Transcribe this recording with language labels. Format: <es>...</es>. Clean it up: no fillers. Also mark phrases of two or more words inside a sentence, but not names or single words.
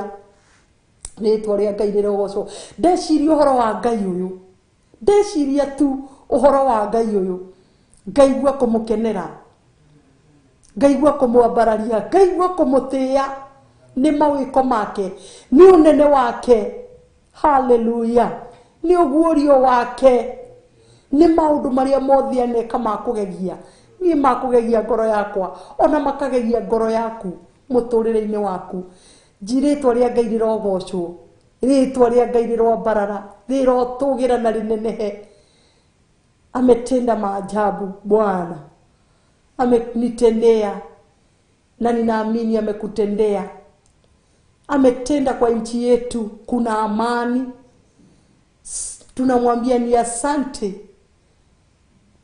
<ki>Rĩtwa rĩa Ngai rĩrogocwo. Ndeciria ũhoro wa Ngai ũyũ, ndeciria tu ũhoro wa Ngai ũyũ, ngaigua kũmũkenera, ngaigua kũmwambararia, ngaigua kũmũtĩĩa, nĩ mawĩko make, nĩ ũnene wake, haleluya, nĩ ũguũrio wake, nĩ maũndũ marĩa mothe aneka ma kũgegia, niĩ ma kũgegia ngoro yakwa, ona makagegia ngoro yaku mũtũrĩre-inĩ waku. Rĩtwa rĩa Ngai rĩrogocwo, rĩtwa rĩa Ngai rĩrombarara, rĩrotũgĩra na rĩnenehe.</ki> <sw>Ametenda maajabu Bwana, amenitendea na ninaamini amekutendea. Ametenda kwa nchi yetu, kuna amani, tunamwambia ni asante.</sw>